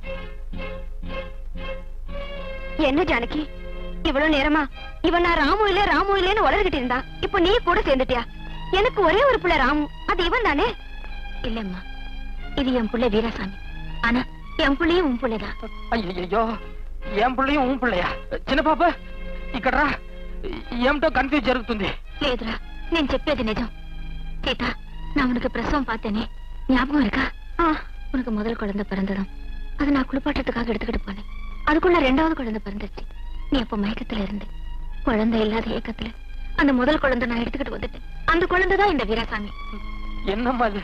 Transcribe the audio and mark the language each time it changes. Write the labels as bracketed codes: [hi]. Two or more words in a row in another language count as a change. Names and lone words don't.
[ta] என்ன ஜானகி, இவ்வளவு நேரமா இவன் நான் ராமு இல்லன்னு வளர்கிட்டு இருந்தா, இப்ப நீ கூட சேர்ந்துட்டியா? எனக்கு ஒரே ஒரு புள்ள ராமு, அது இவன் தானே? இல்லம்மா, இது என் புள்ள வீராசாமி. ஆனா என் புள்ளையும் உன் புள்ளைதான். ஐயோ, என் புள்ளையும் உன் புள்ளையா? [te] చిన్న పాప ఇక్కడ ఏమిటో కన్ఫ్యూజ్ జరుగుతుంది. లేదురా, నేను చెప్పేది నిజం. సీత, [ta] நான் உனக்கு பிரசவம் பார்த்தேனே, ஞாபகம் இருக்கா? உனக்கு முதல் குழந்தை பிறந்ததும் அது நான் குளிப்பாட்டத்துக்காக எடுத்துக்கிட்டு போனேன். அதுக்குள்ள 2வது குழந்தை பிறந்துச்சு. நீ அப்ப மயக்கத்துல இருந்து குழந்தை இல்லாத ஏக்கத்துல அந்த முதல் குழந்தை நான் எடுத்துக்கிட்டு வந்துட்டேன். அந்த குழந்தை தான் இந்த வீராசாமி. என்னம்மா இது?